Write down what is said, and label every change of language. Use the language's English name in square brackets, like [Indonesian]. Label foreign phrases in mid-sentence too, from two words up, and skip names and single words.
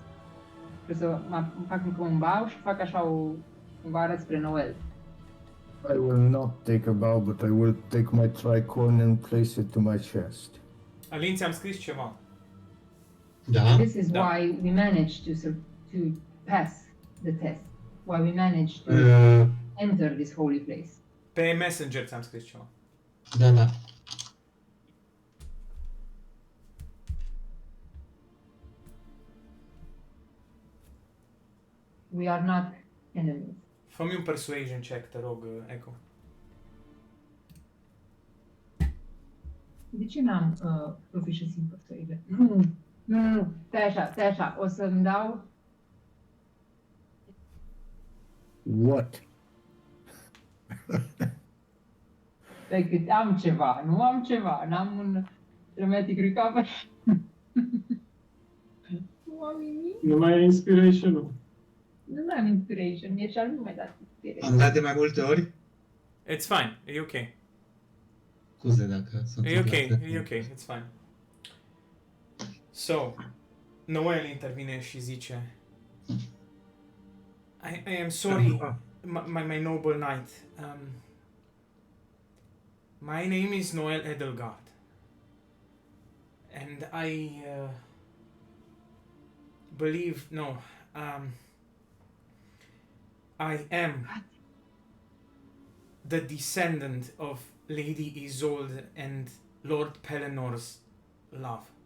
[Romanian] O să fac încă un bow și fac așa cumva arăt spre Noel. [English] I will not take a bow, but I will take my tricorn and place it to my chest. [Romanian] Alin, ți-am scris ceva. Da? [English] This is [Romanian] Da. [English] why we managed to pass the test. Why we managed to enter this holy place. [Romanian] Pe Messenger ți-am scris ceva. Da. [English] We are not enemies. [Romanian] Fă-mi un [English] persuasion check, [Romanian] te rog, Echo. De ce n-am proficiency în persuasion? Nu. Stai așa. O să-mi dau... [English] What? [Romanian] Decât am ceva. Nu am ceva. N-am un [English] dramatic recover. [Romanian] Nu am nimic. Nu mai ai inspiration-ul. Nu mai am inspiration. Mie și-al nu mai dat Am inspiration. dat de mai multe ori? [English] It's fine. [Romanian] E ok. Scuze dacă sunt E ok. întâmplate. E ok. [English] It's fine. [Romanian] So, Noel intervine și zice [English] I am sorry, my noble knight. My name is Noel Edelgard. And I believe, no, I am the descendant of Lady Isolde and Lord Pelenor's love.